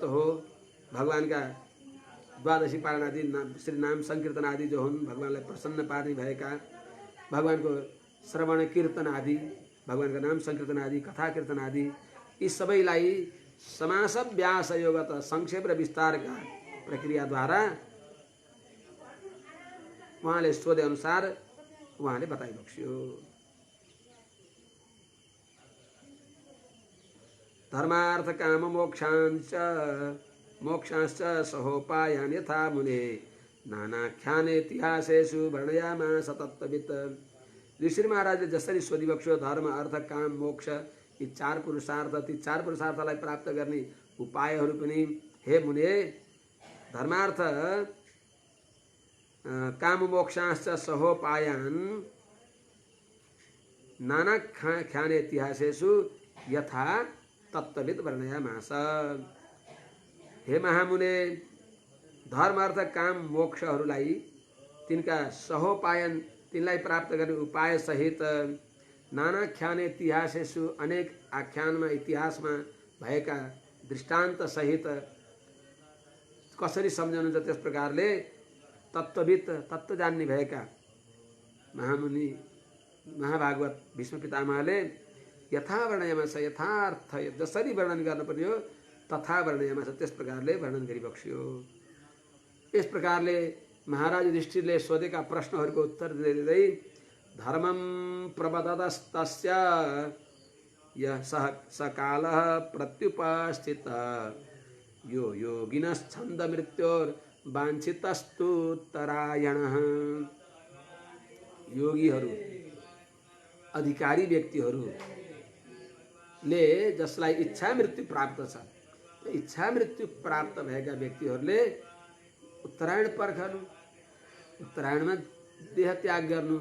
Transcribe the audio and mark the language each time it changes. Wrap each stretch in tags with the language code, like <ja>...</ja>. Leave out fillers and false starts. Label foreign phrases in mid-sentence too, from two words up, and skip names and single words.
<ne>हो, भगवानका द्वादशी पारण आदि श्री नाम संकीर्तन आदि जो हुन्, भगवानलाई प्रसन्न पार्ने भएका, भगवानको श्रवण कीर्तन आदि, भगवानका नाम संकीर्तन आदि, कथा कीर्तन आदि, यी सबैलाई समास व्यास योगत संक्षेप र विस्तारका प्रक्रियाद्वारा उहाँले सोधे अनुसार उहाँले बताइबक्स्यो।</ne> <sa>धर्मार्थ काम मोक्षांश्च सहोपायान यथा मुने नानाख्यान इतिहासेषु वर्णयामास तत्त्ववित्।</sa> <ne>ऋषि महाराजले जसरी सोधिबक्स्यो धर्म अर्थ काम मोक्ष यी चार पुरुषार्थलाई प्राप्त गर्ने उपायहरू पनि</ne> <sa>हे मुने धर्मार्थ काम मोक्षाश्च सहोपायान् नानाख्यान इतिहासेषु यथा तत्त्ववित् वर्णयामास।</sa> <ne>हे महामुने धर्म अर्थ काम मोक्षहरूलाई तिनका सहोपायन तिनलाई प्राप्त गर्ने उपाय सहित</ne> <sa>नानाख्यान इतिहासेषु</sa> <ne>अनेक आख्यानमा इतिहासमा भएका दृष्टान्त सहित कसरी सम्झाउनुहुन्छ त्यस प्रकारले तत्त्ववित् तत्त्व जान्ने भएका महामुनि महाभागवत भीष्म पितामहले</ne> <sa>यथा वर्णयामास</sa> <ne>यथार्थ जसरी वर्णन गर्नुपर्ने हो</ne> <sa>तथा वर्णयामास</sa> <ne>त्यस प्रकारले वर्णन गरिबक्स्यो। यस प्रकारले महाराज युधिष्ठिरले सोधेका प्रश्नहरूको उत्तर दिँदै</ne> <sa>धर्मं प्रबदतस्तस्य यः सकालः प्रत्युपस्थितः यो योगिनश्छन्द मृत्योर्वाञ्छितस्तुत्तरायणः।</sa> <ne>योगीहरू अधिकारी व्यक्तिहरूले जसलाई इच्छा मृत्यु प्राप्त छ इच्छा मृत्यु प्राप्त भएका व्यक्तिहरूले उत्तरायण पर्खनु उत्तरायणमा देह त्याग गर्नु।</ne>